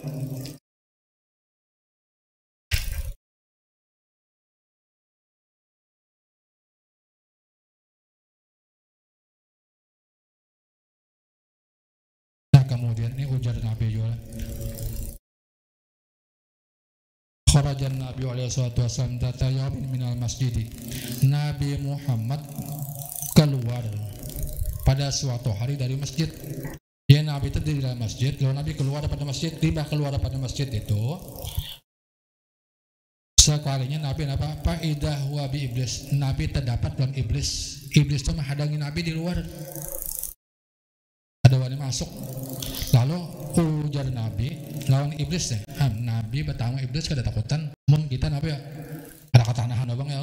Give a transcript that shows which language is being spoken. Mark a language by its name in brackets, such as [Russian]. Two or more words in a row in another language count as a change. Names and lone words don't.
[Banjar] Nah kemudian ini ujar Nabi juga, [Arabic] خرج النبي عليه الصلاة والسلام ذات يوم من المسجد. [Indonesian] Nabi Muhammad keluar pada suatu hari dari masjid. Ya Nabi itu di dalam masjid, lalu Nabi keluar pada masjid. [Banjar] Tiba keluar pada masjid itu, sekalinya Nabi apa [Arabic] إذا هو بإبليس. [Indonesian] Nabi terdapat dalam iblis. Iblis itu menghadangi Nabi di luar. [Banjar] Ada wani masuk. Lalu ujar Nabi lawan iblis deh. Nabi pertama iblis kada takutan. Mun kita Nabi ya ada katanahan abang ya.